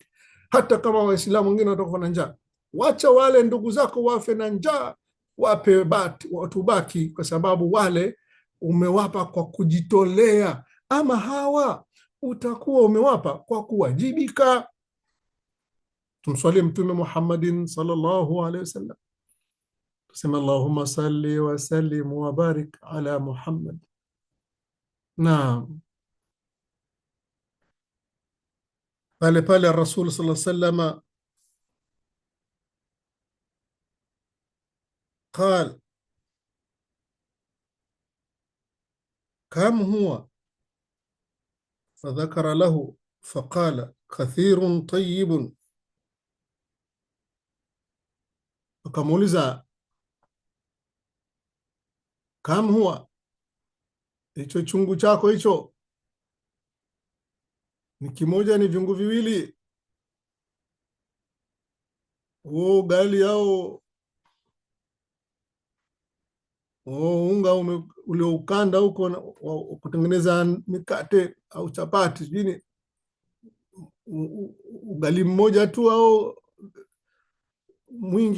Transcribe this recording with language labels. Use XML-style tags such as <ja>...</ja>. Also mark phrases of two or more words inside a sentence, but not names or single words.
<sw>Hata kama Waislamu wengine watakufa na njaa, wacha wale ndugu zako wafe na njaa, wape watu baki, kwa sababu wale umewapa kwa kujitolea. Ama hawa utakuwa umewapa kwa kuwajibika. Tumswalie Mtume Muhammadin</sw> <ar>صلى الله عليه وسلم,</ar> <sw>tuseme</sw> <ar>اللهم صل وسلم وبارك على محمد.</ar> <sw>Naam, pale</sw> <ar>رسول صلى الله عليه وسلم قال كم هو فذكر له فقال كثير طيب.</ar> <sw>Akamuuliza,</sw> <ar>كم هو,</ar> <sw>hicho chungu chako hicho ni kimoja, ni vyungu viwili? Ugali au unga ulioukanda huko kutengeneza mikate au chapati, sijui ugali mmoja tu au mwingi?</sw>